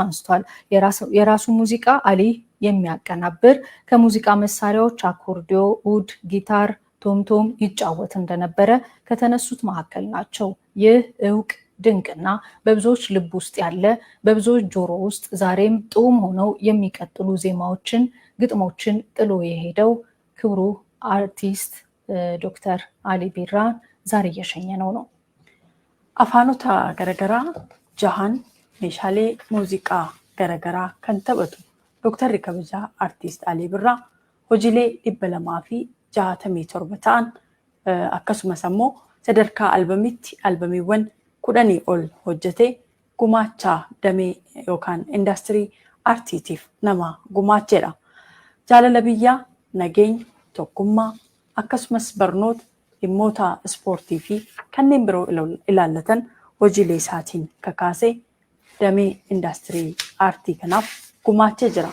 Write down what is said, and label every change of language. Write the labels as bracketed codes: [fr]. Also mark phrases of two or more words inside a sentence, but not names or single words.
[am] አንስቷል። የራሱ ሙዚቃ አሊ የሚያቀናብር ከሙዚቃ መሳሪያዎች አኮርዲዮ፣ ኡድ፣ ጊታር፣ ቶምቶም ይጫወት እንደነበረ ከተነሱት መካከል ናቸው። ይህ እውቅ ድንቅና በብዙዎች ልብ ውስጥ ያለ በብዙዎች ጆሮ ውስጥ ዛሬም ጡም ሆነው የሚቀጥሉ ዜማዎችን፣ ግጥሞችን ጥሎ የሄደው ክብሩ አርቲስት ዶክተር አሊ ቢራን ዛሬ እየሸኘ ነው። [om] አፋኖታ ገረገራ ጃሃን ሜሻሌ ሙዚቃ ገረገራ ከንተበቱ ዶክተር ከበጃ አርቲስት አሊ ቢራ ሆጂሌ ዲበለማፊ ጃሃተሚ ቶርበታን akkasumas ammoo sadarkaa albamiiwwan 10 ol hojjetee gumaachaa damee yookaan indaastirii aartiitiif nama gumaacheedha. Jaalala biyyaa, nageenya, tokkummaa akkasumas barnoota, dhimmoota ispoortii fi kanneen biroo ilaallatan hojiilee isaatiin kakaasee damee indaastirii aartii kanaaf gumaachee jira.